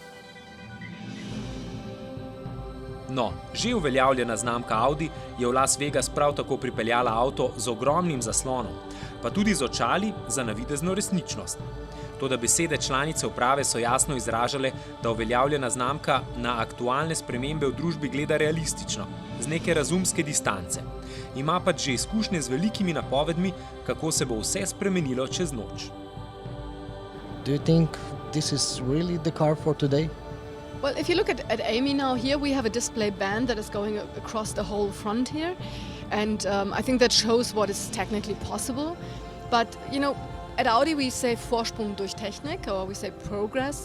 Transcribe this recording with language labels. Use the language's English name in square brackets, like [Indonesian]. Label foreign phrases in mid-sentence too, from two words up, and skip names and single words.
[Slovenian] No, že uveljavljena znamka Audi je v Las Vegas prav tako pripeljala avto z ogromnim zaslonom, pa tudi z očali za navidezno resničnost. Toda besede članice uprave so jasno izražale, da uveljavljena znamka na aktualne spremembe v družbi gleda realistično, z neke razumske distance. Ima pač že izkušnje z velikimi napovedmi, kako se bo vse spremenilo čez noč. [English] Do you think this is really the car for today? Well, if you look at AMI now, here we have a display band that is going across the whole front here. And I think that shows what is technically possible. But, you know, at Audi we say [German] Vorsprung durch Technik, [English] or we say progress.